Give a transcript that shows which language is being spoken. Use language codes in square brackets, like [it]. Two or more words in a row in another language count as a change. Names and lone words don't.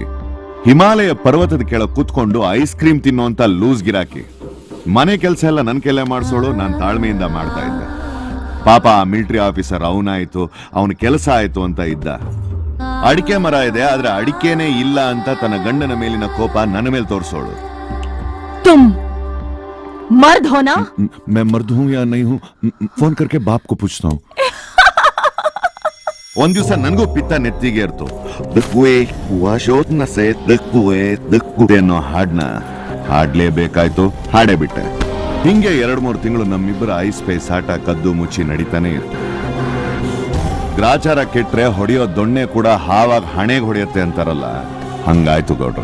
[kn] ಹಿಮಾಲಯ ಪರ್ವತದ ಕೆಳಗೆ ಕೂತ್ಕೊಂಡು [en] ice cream [kn] ತಿನ್ನೋಂತ ಲೂಸ್ ಗಿರಾಕಿ. ಮನೆ ಕೆಲಸ ಎಲ್ಲ ನನ್ ಕೆಲೆ ಮಾಡಿಸೋಳು, ನಾನು ತಾಳ್ಮೆಯಿಂದ ಮಾಡ್ತಾ ಇದ್ದೆ. ಪಾಪ ಆ [en] military officer [kn] ಅವನಾಯ್ತು, ಅವನ ಕೆಲಸ ಆಯ್ತು ಅಂತ ಇದ್ದ. ಅಡಿಕೆ ಮರ ಇದೆ, ಆದ್ರೆ ಅಡಿಕೆನೇ ಇಲ್ಲ ಅಂತ ತನ್ನ ಗಂಡನ ಮೇಲಿನ ಕೋಪ ನನ್ನ ಮೇಲೆ ತೋರಿಸೋಳು. [hi] मर्द हो ना? मैं मर्द हूँ या नहीं हूँ, फोन करके बाप को पूछता हूँ. [kn] ಒಂದ್ ದಿವಸ ನನಗೂ ಪಿತ್ತ ನೆತ್ತಿಗೆ ಇರ್ತು. ಅನ್ನೋ ಹಾಡ್ನ ಹಾಡ್ಲೇಬೇಕಾಯ್ತು, ಹಾಡೇ ಬಿಟ್ಟೆ. ಹಿಂಗೆ 2-3 ತಿಂಗಳು ನಮ್ಮಿಬ್ಬರ ಐಸ್ ಪೇಸ್ ಆಟ ಕದ್ದು ಮುಚ್ಚಿ ನಡೀತಾನೆ ಇರ್ತು. ಗ್ರಾಚಾರ ಕೆಟ್ರೆ ಹೊಡೆಯೋ ದೊಣ್ಣೆ ಕೂಡ ಹಾವಾಗ ಹಣೆಗೆ ಹೊಡೆಯುತ್ತೆ ಅಂತಾರಲ್ಲ, ಹಂಗಾಯ್ತು ಗೌಡ್ರೆ.